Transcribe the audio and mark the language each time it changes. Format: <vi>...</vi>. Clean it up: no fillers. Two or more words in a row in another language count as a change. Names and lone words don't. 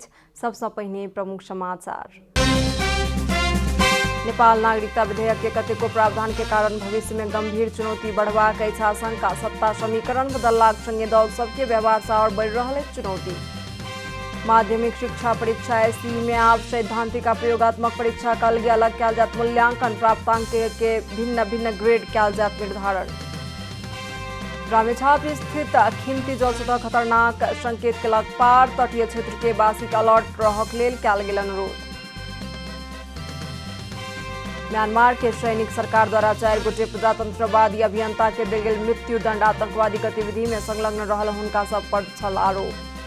<mai>सबसे पहले प्रमुख समाचार। नेपाल नागरिकता विधेयक के कतेको प्रावधान के कारण भविष्य में गंभीर चुनौती बढ़बाक अछि आशंका। सत्ता समीकरण बदललाक संगे दल सबके व्यवहार से और बढ़ रहल चुनौती। माध्यमिक शिक्षा परीक्षा एसई में आब सैद्धांतिक आ प्रयोगात्मक परीक्षा के अलग अलग कयल जायत मूल्यांकन। प्राप्तांक के भिन्न भिन्न ग्रेड कयल जायत निर्धारण। रामेछाप स्थित खिम्ती जल सतह खतरनाक संकेत के लग पार। तटीय क्षेत्र के वासी अलर्ट रहक लेल कयल गेल अनुरोध। म्यांमार के सैनिक सरकार द्वारा 4 गोटे प्रजातंत्रवादी अभियंता के देल गेल मृत्यु दंड। आतंकवादी गतिविधि में संलग्न रहल हुनका सब पर छल आरोप।</mai>